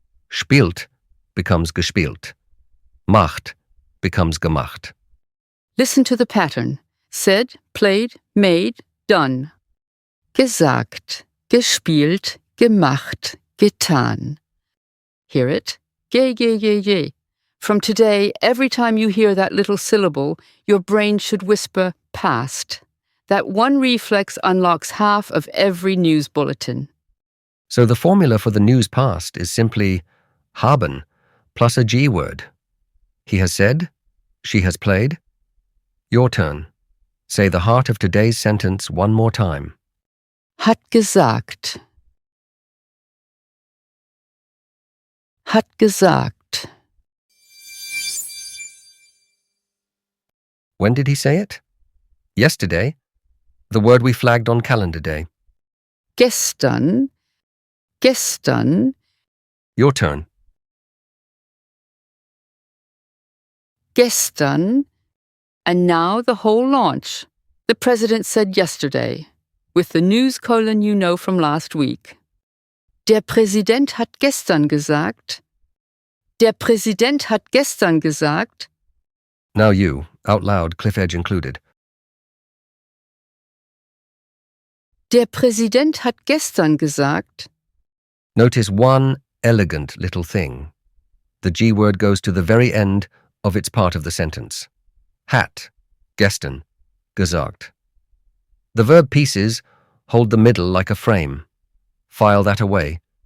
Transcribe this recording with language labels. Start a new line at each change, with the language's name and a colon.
German: Spielt
English: becomes
German: gespielt. Macht
English: becomes
German: gemacht.
English: Listen to the pattern. Said, played, made, done.
German: Gesagt, gespielt, gemacht, getan.
English: Hear it? Ge. From today, every time you hear that little syllable, your brain should whisper past. That one reflex unlocks half of every news bulletin. So the formula for the news past is simply haben plus a G word. He has said, she has played. Your turn. Say the heart of today's sentence one more time.
German: Hat gesagt. Hat gesagt.
English: When did he say it? Yesterday. The word we flagged on calendar day.
German: Gestern. Gestern.
English: Your turn.
German: Gestern.
English: And now the whole launch. The president said yesterday, with the news colon you know from last week.
German: Der Präsident hat gestern gesagt. Der Präsident hat gestern gesagt.
English: Now you, out loud, cliff edge included.
German: Der Präsident hat gestern gesagt.
English: Notice one elegant little thing. The G word goes to the very end of its part of the sentence.
German: Hat, gestern, gesagt.
English: The verb pieces hold the middle like a frame. File that away.